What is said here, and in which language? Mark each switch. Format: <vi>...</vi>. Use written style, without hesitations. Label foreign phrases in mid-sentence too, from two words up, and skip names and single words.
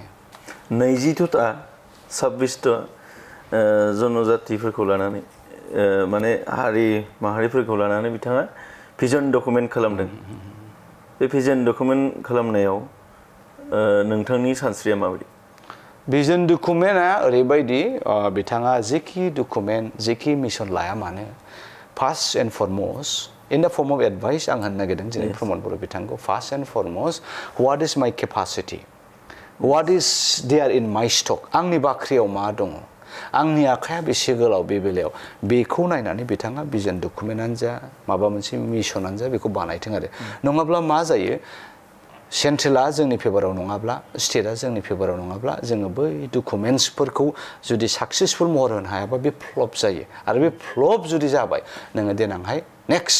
<brx>22टा 26टा जनजातिफोरखौ लानानै माने हारि माहारिफोरखौ लानानै बिथाङा भिजन डकुमेन्ट खालामदों बे भिजन डकुमेन्ट खालामनायाव नोंथांनि सानस्रिया माबायदि भिजन डकुमेन्टआ ओरैबायदि बिथाङा जेखि डकुमेन्ट जेखि मिशन लाया मानो</brx> <en>first and foremost in the form of advice</en> <brx>आं होननो नागिरदों दिनै प्रमद बर' बिथांखौ</brx> <en>first and foremost what is my capacity what is there in my stock</en> <brx>आंनि बाख्रियाव मा दङ आंनि आखाया बेसे गोलाव बे बेलायाव बेखौ नायनानै बिथाङा भिजन डकुमेन्टआनो जा माबा मोनसे मिशनानो जा बेखौ बानायथों आरो नङाब्ला मा जायो सेन्ट्रेला जोंनि फेभाराव नङाब्ला स्टेटआ जोंनि फेभाराव नङाब्ला जोङो बै डकुमेन्टसफोरखौ जुदि साक्सेसफुल महर होनो हायाबा बे फ्लप जायो आरो बे फ्लप जुदि जाबाय नोङो देनांहाय नेक्स्ट</brx>